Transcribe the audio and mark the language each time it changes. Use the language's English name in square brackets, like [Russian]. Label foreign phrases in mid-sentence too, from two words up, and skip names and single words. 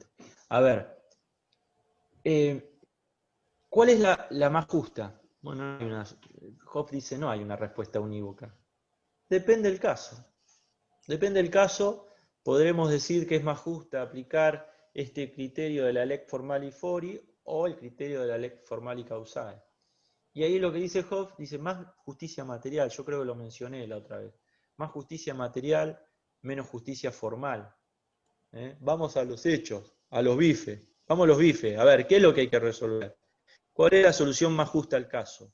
[Spanish] A ver, ¿cuál es la más justa? Bueno, no hay una, Hobbes dice no hay una respuesta unívoca. Depende del caso. Depende del caso, podremos decir que es más justa aplicar este criterio de la [Latin] lex formali fori [Spanish] o el criterio de la [Latin] lex formali causae. [Spanish] Y ahí lo que dice Hobbes, dice más justicia material, yo creo que lo mencioné la otra vez. Más justicia material, menos justicia formal. Vamos a los hechos, a los bifes. Vamos a los bifes, a ver, ¿qué es lo que hay que resolver? ¿Cuál es la solución más justa al caso?